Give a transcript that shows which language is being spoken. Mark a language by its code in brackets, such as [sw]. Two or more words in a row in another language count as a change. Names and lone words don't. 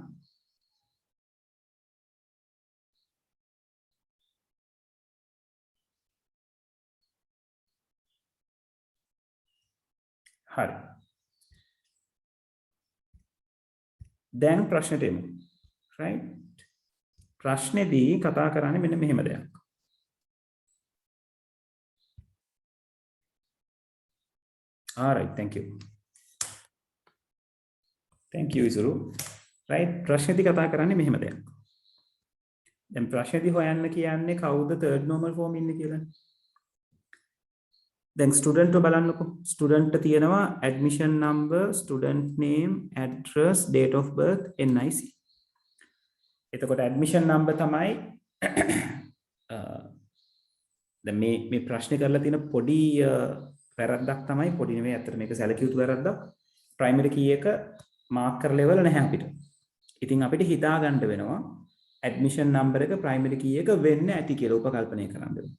[si] හරි. දැන් ප්‍රශ්නෙට එමු. right? ප්‍රශ්නේදී කතා කරන්නේ මෙන්න මෙහෙම දෙයක්. [en] all right, thank you. thank you Isuru. right? [si] ප්‍රශ්නේදී කතා කරන්නේ මෙහෙම දෙයක්. දැන් ප්‍රශ්නේදී හොයන්න කියන්නේ කවුද [en] third normal form [si] ඉන්නේ කියලා. දැන් ස්ටුඩන්ට්ව බලන්නකො. ස්ටුඩන්ට්ට තියෙනවා [en] admission number, student name, address, date of birth, [si] NIC. එතකොට [en] admission number [si] තමයි දැන් මේ ප්‍රශ්නේ කරලා තියෙන පොඩි වැරද්දක් තමයි, පොඩි නෙවෙයි අතට මේක සැලකිය යුතු වැරද්දක්. [en] primary key [si] එක mark කරලා level නැහැ අපිට. ඉතින් අපිට හිතා ගන්න වෙනවා [en] admission number [si] එක [en] primary key [si] එක වෙන්න ඇති කියලා උපකල්පනය කරන්න වෙනවා.